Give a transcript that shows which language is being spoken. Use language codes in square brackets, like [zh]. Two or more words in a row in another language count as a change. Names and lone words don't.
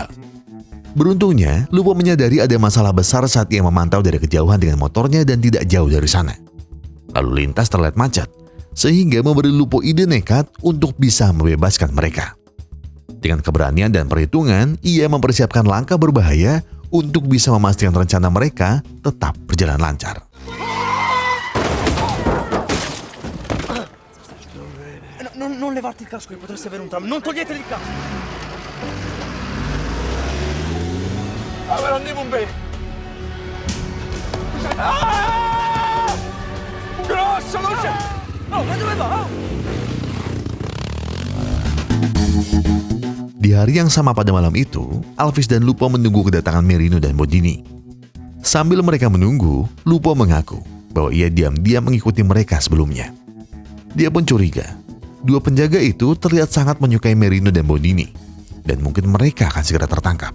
[id] Beruntungnya, Lupo menyadari ada masalah besar saat ia memantau dari kejauhan dengan motornya dan tidak jauh dari sana. Lalu lintas terlihat macet, sehingga memberi Lupo ide nekat untuk bisa membebaskan mereka. Dengan keberanian dan perhitungan, ia mempersiapkan langkah berbahaya untuk bisa memastikan rencana mereka tetap berjalan lancar. [it] Non levarti il casco, che potresti avere un trauma. Non togliete il casco. Non devo bene. Grosso, non c'è. Oh, ma dove va? [id] Di hari yang sama pada malam itu, Alvis dan Lupo menunggu kedatangan Merino dan Bondini. Sambil mereka menunggu, Lupo mengaku bahwa ia diam-diam mengikuti mereka sebelumnya. Dia pun curiga, dua penjaga itu terlihat sangat menyukai Merino dan Bondini, dan mungkin mereka akan segera tertangkap.